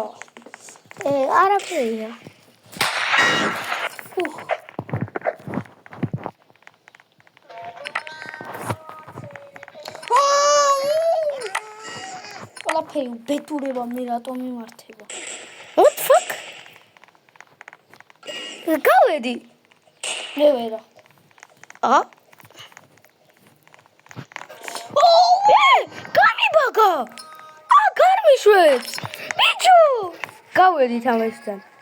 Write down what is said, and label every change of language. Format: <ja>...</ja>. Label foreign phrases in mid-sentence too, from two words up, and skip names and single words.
<ka>არაფერია. ყველაფერი უბედურება მე რატო მიმართება?</ka> <en>What the fuck?</en> <ka>გავედი. მე ვერა. გამიბაგა. გარმიშვებს. ბიჭო. გავედით ამასთან.</ka>